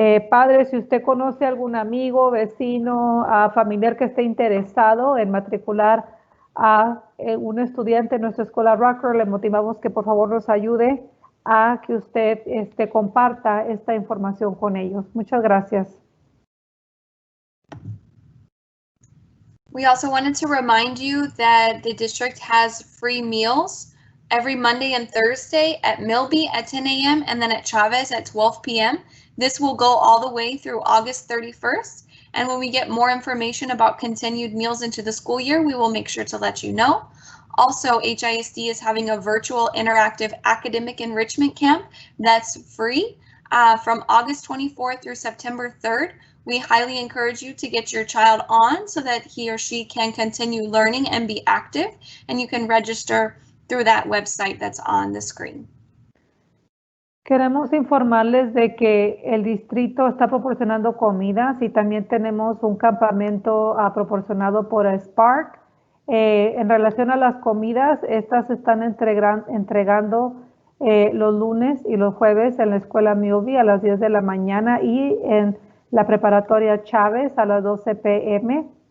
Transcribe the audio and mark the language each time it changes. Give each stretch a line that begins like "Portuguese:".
Spanish: Padre, si usted conoce algún amigo, vecino, familiar que esté interesado en matricular a un estudiante en nuestra escuela Rucker, le motivamos que por favor nos ayude a que usted comparta esta información con ellos. Muchas gracias.
English: We also wanted to remind you that the district has free meals every Monday and Thursday at Milby at 10 a.m. and then at Chavez at 12 p.m. This will go all the way through August 31st. And when we get more information about continued meals into the school year, we will make sure to let you know. Also, HISD is having a virtual interactive academic enrichment camp that's free from August 24th through September 3rd. We highly encourage you to get your child on so that he or she can continue learning and be active, and you can register through that website that's on the screen.
Spanish: Queremos informarles de que el distrito está proporcionando comidas y también tenemos un campamento proporcionado por Spark. En relación a las comidas, estas se están entregando los lunes y los jueves en la escuela Milby a las 10 de la mañana y en la preparatoria Chávez a las 12 p.m.